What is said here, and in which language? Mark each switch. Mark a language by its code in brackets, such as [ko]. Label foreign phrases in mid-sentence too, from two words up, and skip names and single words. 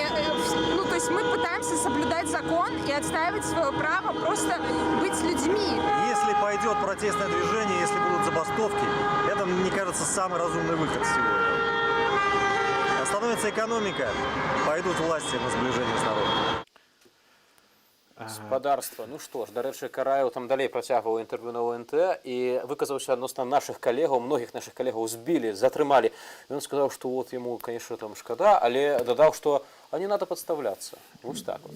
[ru] Ну, то есть мы пытаемся соблюдать закон и отстаивать свое право просто быть людьми. Если пойдет протестное движение, если будут забастовки, это, мне кажется, самый разумный выход всего этого. Остановится экономика, пойдут власти на сближение с народом. [be] Гаспадарства. Ну што ж, дарэчы, Караеў там далей працягваў інтэрв'ю на ОНТ і выказаўся адносна нашых калегаў, многіх нашых калегаў збілі, затрымалі. Ён сказаў, што вот яму, конечно, там шкада, але дадаў, што а [ru] не надо подставляться. Вот так вот.